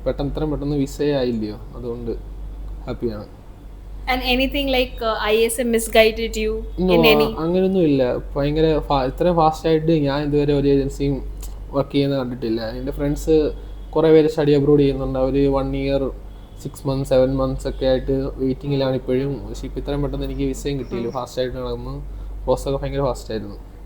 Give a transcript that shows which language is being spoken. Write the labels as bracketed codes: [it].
[ml] ഇത്രയും പെട്ടെന്ന് വിസയായില്ലയോ, അതുകൊണ്ട് ഹാപ്പിയാണ്. [en] And anything like ISA misguided you in any? [ml] അങ്ങനെയൊന്നും ഇല്ല. ഭയങ്കര ഇത്രയും ഫാസ്റ്റായിട്ട് ഞാൻ ഇതുവരെ ഒരു ഏജൻസിയും വർക്ക് ചെയ്യുന്നത് കണ്ടിട്ടില്ല. എൻ്റെ ഫ്രണ്ട്സ് കുറേ പേര് സ്റ്റഡി അബ്രോഡ് ചെയ്യുന്നുണ്ട്. അവർ [en] 1 year 6 months 7 months [ml] ഒക്കെ ആയിട്ട് വെയിറ്റിങ്ങിലാണ് ഇപ്പോഴും. പക്ഷേ ഇപ്പം ഇത്രയും പെട്ടെന്ന് എനിക്ക് വിസയും കിട്ടിയില്ല. ഫാസ്റ്റായിട്ട് നടന്നു, പ്രോസസ്സൊക്കെ ഭയങ്കര ഫാസ്റ്റായിരുന്നു.